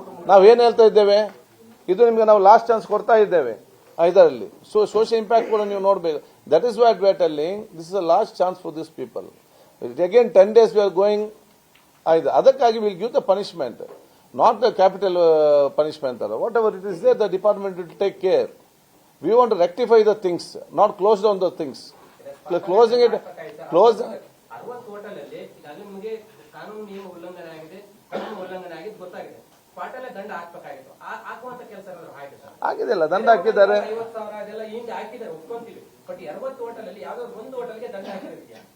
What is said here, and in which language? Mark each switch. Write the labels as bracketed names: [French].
[Kannada] ನಾವೇನು ಹೇಳ್ತಾ ಇದ್ದೇವೆ, ಇದು ನಿಮಗೆ ನಾವು ಲಾಸ್ಟ್ ಚಾನ್ಸ್ ಕೊಡ್ತಾ ಇದ್ದೇವೆ ಇದರಲ್ಲಿ. ಸೊ ಸೋಷಿಯಲ್ ಇಂಪ್ಯಾಕ್ಟ್ ಕೂಡ ನೀವು ನೋಡಬೇಕು. [English] That is what we are telling, this is a last chance for this people. Again 10 days we are going. [Kannada] ಅದಕ್ಕಾಗಿ [English] Will give the punishment, not the capital punishment. Whatever it is there, the department will take care. We want to rectify the things, not close down the things. Closing it, close. [Kannada] 60 hotel ಅಲ್ಲಿ ಈಗಾಗಲೇ ನಿಮಗೆ ಕಾನೂನು ನಿಯಮ ಉಲ್ಲಂಘನೆ ಆಗಿದೆ, ಕಾನೂನು ಉಲ್ಲಂಘನೆ ಆಗಿದ್ದು ಗೊತ್ತಾಗಿದೆ. ಸ್ಪಾಟಲ್ಲೇ ದಂಡ ಹಾಕಬೇಕಾಗಿತ್ತು. ಹಾಕುವಂತ ಕೆಲಸ ಆಗಿದೆಲ್ಲ, ದಂಡ ಹಾಕಿದ್ದಾರೆ. 50,000 ಅದೆಲ್ಲ ಹಿಂದೆ ಹಾಕಿದ್ದಾರೆ, ಒಪ್ಕೊಂತೀವಿ. [English] but [Kannada] 60 ಹೋಟೆಲ್ ಅಲ್ಲಿ ಯಾವ್ದೋ ಒಂದು ಹೋಟೆಲ್ಗೆ ದಂಡ ಹಾಕಿದ್ಯಾ?